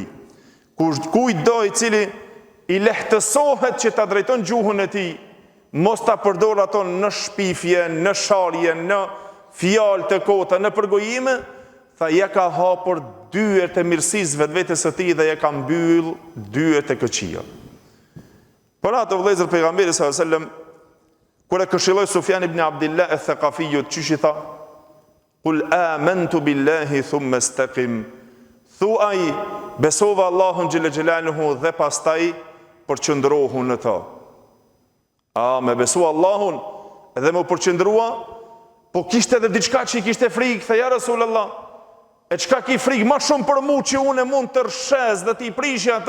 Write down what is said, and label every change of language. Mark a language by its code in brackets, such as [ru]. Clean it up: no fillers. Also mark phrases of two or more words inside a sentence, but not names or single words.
[sq] Kujdo i cili i lehtësohet që ta drejton gjuhën e tij, mos ta përdor ato në shpifje, në sharje, në fjalë të kota, në përgojime, tha ja ka hapur dyert e mirësisë vetvetes së tij dhe ja ka mbyll dyert e këqija. Për ato vëllezër pejgamberi [ar] صلى الله عليه وسلم [sq] kur e këshilloi Sufjan ibn Abdillah al-Thaqafiyut, çish i tha: [ar] "قل آمنت بالله ثم استقم." [sq] Thuaj besova Allahun xhelaluhu dhe pastaj përqendrohu në ta. Me besu Allahun edhe më përqendrua, po kishte edhe diçka që i kishte frikë, tha [ar] يا رسول الله, [sq] e çka ki frikë më shumë për mua që unë mund të rrshes dhe ti prishja ato?